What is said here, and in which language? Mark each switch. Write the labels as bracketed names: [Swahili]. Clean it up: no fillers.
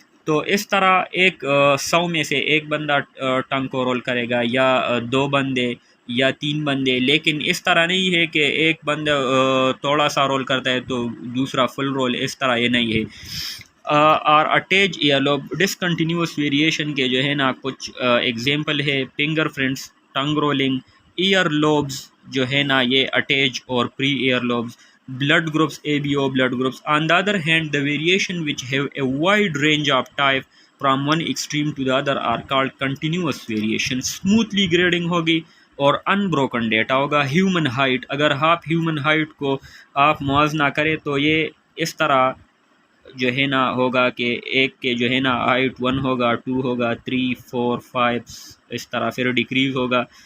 [Urdu] تو اس طرح 100 میں سے ایک بندہ ٹنگ کو رول کرے گا یا 2 بندے یا 3 بندے، لیکن اس طرح نہیں ہے کہ ایک بندہ تھوڑا سا رول کرتا ہے تو دوسرا فل رول. اس طرح یہ نہیں ہے. اور attach year lobe. Discontinuous variation کے جو ہے نا کچھ ایگزامپل ہے فنگر پرنٹس، ٹنگ رولنگ. ایئر لوبز جو ہے نا یہ اٹیچ اور پری year lobes. [English] blood groups ABO blood groups. On the other hand, the variation which have a wide range of type from one extreme to the other are called continuous variation. [Urdu] smoothly grading ہوگی اور unbroken data ہوگا. Human height, اگر آپ human height کو آپ موازنہ کریں تو یہ اس طرح جو ہے نا ہوگا کہ ایک کے جو ہے نا ہائٹ 1 ہوگا، 2 ہوگا، 3 4 5 اس طرح پھر ڈیکریز ہوگا.